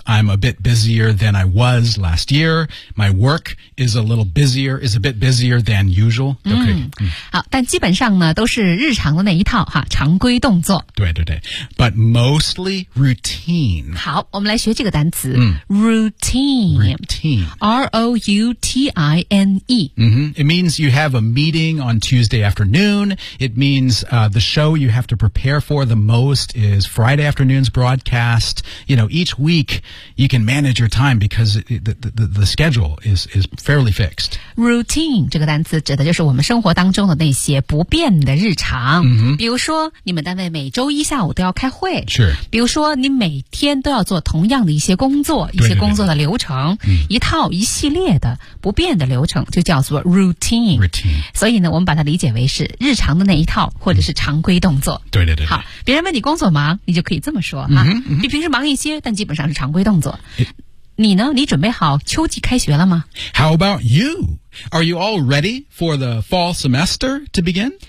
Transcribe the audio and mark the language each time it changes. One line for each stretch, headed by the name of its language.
English: I'm a bit busier than I was last year. My work is a little busier, is a bit busier than usual.
Chinese: 都可以。好但基本上呢都是日常的那一套哈常规动作。
English: 对对对。But mostly routine.
Chinese: 好我们来学这个单词。嗯、
English: routine. Routine. R-O-U-T-I-N-E.、 Mm-hmm. It means you have a meeting on Tuesday afternoon. It means、the show you have to prepare for the most is Friday afternoon's broadcast. You know, each week you can manage your time because the schedule is fairly fixed.
Chinese: Routine 这个单词指的就是我们生活当中的那些不变的日常、 mm-hmm. 比如说你们单位每周一下午都要开会、
English: sure.
Chinese: 比如说你每天都要做同样的一些工作一些工作的流程嗯、一套一系列的不变的流程就叫做 routine,
English: routine
Chinese: 所以呢我们把它理解为是日常的那一套或者是常规动作、嗯、对对 对, 对好别人问你工作忙你就可以这么说、嗯啊嗯、比平时忙一些但基本上是常规动作、嗯、你呢你准备好秋季开学了吗
English: How about you? Are you all ready for the fall semester to begin?